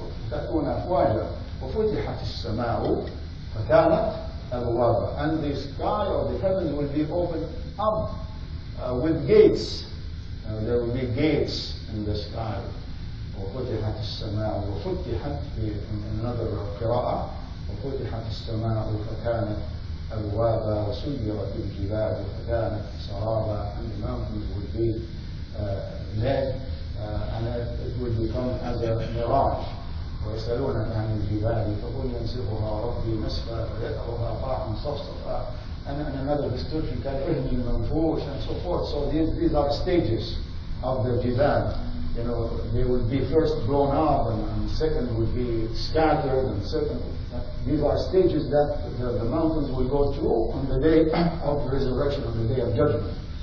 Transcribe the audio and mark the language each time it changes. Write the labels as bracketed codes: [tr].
[ar] تأتون أفواجا وفتحت السماء فكانت أبوابا. [en] And the sky or the heavens will be opened up with gates. There will be gates in the sky. [ar] وفتحت السماء وفتحت في another قراءة وفتحت السماء فكانت أبوابا وسيرت الجبال فكانت سرابا. [en] And the mountains will be led and it will become as a mirage. [ar] ويسألونك عن الجبال فقل ينسفها ربي نسفا فيذرها قاعا صفصفا. [en] And another description [ar] كالعهن المنفوش [en] and so forth. So these are stages of the jibal. You know, they will be first blown up and second will be scattered and second. These are stages that the mountains will go through on the day of resurrection, on the day of judgment.